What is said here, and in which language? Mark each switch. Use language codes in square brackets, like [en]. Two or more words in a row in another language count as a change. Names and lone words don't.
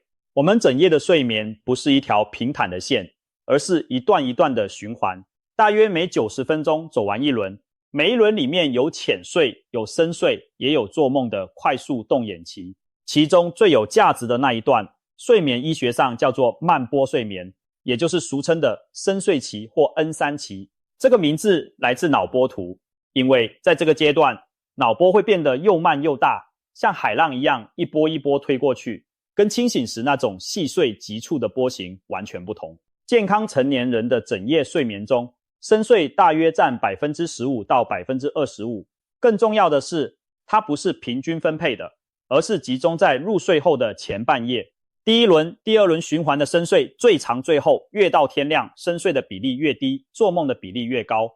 [zh] 我們整夜的睡眠不是一條平坦的線，而是一段一段的循環，大約每90分鐘走完一輪。每一輪裡面有淺睡，有深睡，也有做夢的快速動眼期。其中最有價值的那一段，睡眠醫學上叫做慢波睡眠，也就是俗稱的深睡期或 N3 期。這個名字來自腦波圖，因為在這個階段，腦波會變得又慢又大，像海浪一樣一波一波推過去，跟清醒時那種細碎急促的波形完全不同。健康成年人的整夜睡眠中，深睡大約佔 15% 到 25%。更重要的是，它不是平均分配的，而是集中在入睡後的前半夜。第一輪、第二輪循環的深睡最長最後，越到天亮，深睡的比例越低，做夢的比例越高。